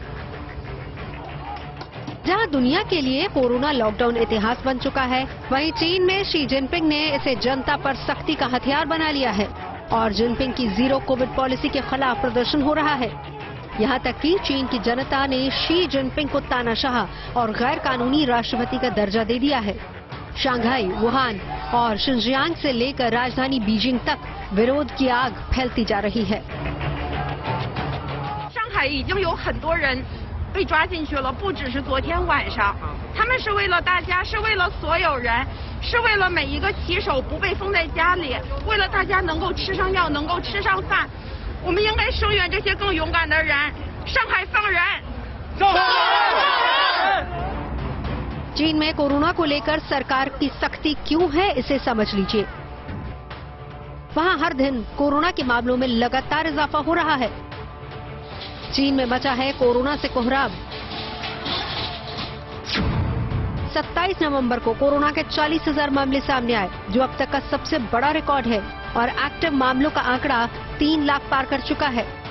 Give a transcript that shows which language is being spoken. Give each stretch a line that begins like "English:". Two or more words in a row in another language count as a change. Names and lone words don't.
Hindi: जहां दुनिया के लिए कोरोना लॉकडाउन इतिहास बन चुका है, वहीं चीन में शी जिनपिंग ने इसे जनता पर सख्ती का हथियार बना लिया है और जिनपिंग की
English: zero Covid policy
Hindi: के खिलाफ प्रदर्शन हो रहा है। यहां तक कि चीन की जनता ने शी जिनपिंग को तानाशाह और गैर कानूनी राष्ट्रपति का दर्जा दे दिया है। शंघाई, वुहान और शिनजियांग से लेकर राजधानी बीजिंग तक विरोध की आग फैलती जा रही है।
Chinese: 上海已经有很多人被抓进去了，不只是昨天晚上，他们是为了大家，是为了所有人，是为了每一个骑手不被封在家里，为了大家能够吃上药，能够吃上饭。我们应该声援这些更勇敢的人。上海放人！上海放人！
Hindi: चीन में कोरोना को लेकर सरकार की सख्ती क्यों है, इसे समझ लीजिए। वहां हर दिन कोरोना के मामलों में लगातार इजाफा हो रहा है। चीन में मचा है कोरोना से कोहराम। 27 नवंबर को कोरोना के 40,000 मामले सामने आए, जो अब तक का सबसे बड़ा रिकॉर्ड है और एक्टिव मामलों का आंकड़ा 3 लाख पार कर चुका है।